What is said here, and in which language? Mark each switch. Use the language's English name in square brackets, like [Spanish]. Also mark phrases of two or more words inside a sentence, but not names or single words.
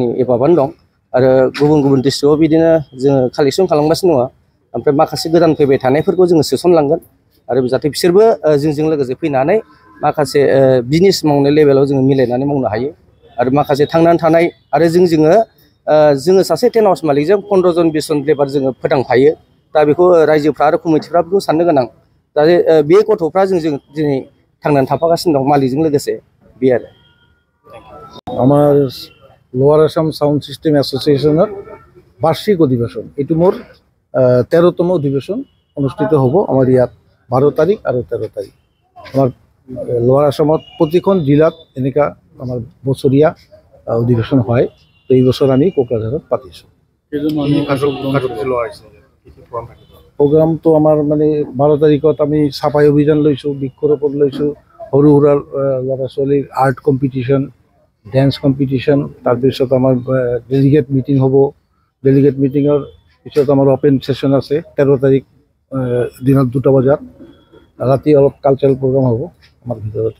[Bodo] एबाबानो दं आरो गुबुन गुबुन डिस्ट्रिक्टआव बिदिनो जोङो कालेक्सन खालामगासिनो दङ ओमफ्राय माखासे गोदान फैबाय थानायफोरखौ जोङो सोसनलांगोन आरो जाहाथे बिसोरबो जोंजों लोगोसे फैनानै माखासे बिजनेस मावनाय लेभेलाव जोङो मिलायनानै मावनो हायो आरो माखासे थांनानै थानाय आरो जोङो सासे [English] tent house [Bodo] मालिकजों 15 जन 20 जन लेबार जोङो फोथांफायो दा बेखौ रायजोफ्रा आरो कमिटिफ्रा बेखौ साननो गोनां दा बे गथ'फ्रा जों दिनै थांनानै थाफागासिनो दं मालिकजों लोगोसे बे आरो [Assamese] আমার লোয়ার আসাম সাউন্ড সিস্টেম এসোসিয়েশনের বার্ষিক অধিবেশন এটি মোর 13তম অধিবেশন অনুষ্ঠিত হ'ব আমাৰ ইয়াত 12 তাৰিখ আৰু 13 তাৰিখ আমাৰ লোৱাৰ আসামত প্ৰতিখন জিলাত এনেকা আমাৰ বছৰীয়া অধিবেশন হয় তো এই বছৰ আমি কোকৰাঝাৰত পাতিছোঁ প্ৰগ্ৰামটো আমাৰ মানে 12 তাৰিখত আমি চাফাই অভিযান লৈছোঁ বৃক্ষৰোপণ লৈছোঁ সৰু সুৰা ল'ৰা ছোৱালীৰ [English] art competition dance competition [Assamese] তাৰপিছত আমাৰ [English] delegate meeting [Assamese] হ'ব [English] delegate meetingৰ [Assamese] পিছত আমাৰ [English] open session [Assamese] আছে 13 তাৰিখ দিনত 2টা বজাত ৰাতি অলপ [English] cultural program [Assamese] হ'ব আমাৰ ভিতৰতে